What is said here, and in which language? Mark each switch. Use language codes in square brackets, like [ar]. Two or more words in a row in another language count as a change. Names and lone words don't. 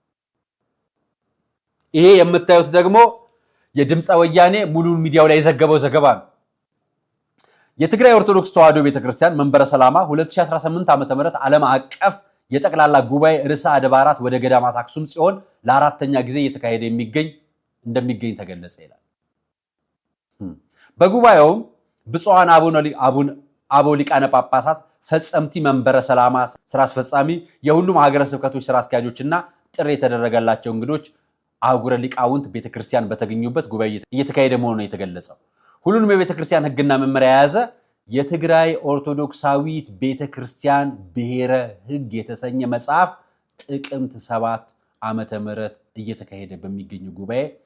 [am] ይሄ የምታዩት ደግሞ የድምፀ ወያኔ ሙሉ ሚዲያው ላይ የዘገበው ዘገባ ነው። የትግራይ ኦርቶዶክስ ተዋሕዶ ቤተክርስቲያን መንበረ ሰላማ 2018 ዓ.ም ዓለም አቀፍ የጠቅላላ ጉባኤ ርዕሰ አድባራት ወደ ገዳማት አክሱም ጽዮን ለአራተኛ ጊዜ እየተካሄደ እንደሚገኝ ተገለጸ ይላል። በጉባኤውም ብፁዓን አበው ሊቃነ ጳጳሳት፣ ፈጸምቲ መንበረ ሰላማ ስራ አስፈጻሚ፣ የሁሉም ሀገረ ስብከቶች ስራ አስኪያጆችና ጥሪ የተደረገላቸው እንግዶች አህጉረ ሊቃውንት ቤተክርስቲያን በተገኙበት ጉባኤ እየተካሄደ መሆኑ ነው የተገለጸው። ሁሉንም የቤተክርስቲያን ሕግና መመሪያ የያዘ የትግራይ ኦርቶዶክሳዊት ቤተክርስቲያን ብሔረ ሕግ የተሰኘ መጽሐፍ ጥቅምት 7 ዓመተ ምህረት እየተካሄደ በሚገኘው ጉባኤ